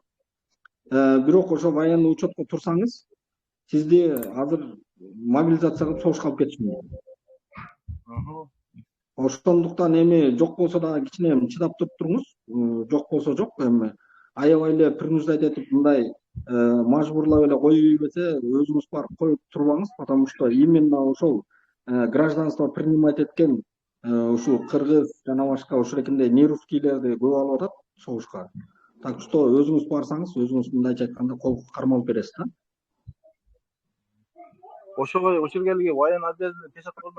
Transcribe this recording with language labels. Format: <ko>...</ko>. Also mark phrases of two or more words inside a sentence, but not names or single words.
<ky>Бирок ошо</ky> <ru>военный учетко</ru> <ky>турсаңыз, сизди азыр мобилизация кылып согушка алып кетиши мүмкүн. Ошондуктан эми жок болсо да кичине чыдап туруп туруңуз. Жок болсо жок, эми аябай эле принуждать этип мындай мажбурлап эле коюп ийбесе, өзүңүз барып коюп турбаңыз,</ky> <ru>потому что именно</ru> <ky>ошол</ky> <ru>гражданство принимать</ru> <ky>эткен ушул кыргыз жана башка ошол экенде нерусскийлерди көп алып атат согушка.</ky> <ru>Так что</ru> <ky>өзүңүз барсаңыз, өзүңүз мындайча айтканда кол кармалып бересиз да. Ошого келген</ky> <ru>воен обязан печать</ru> <ky>кылдым.</ky>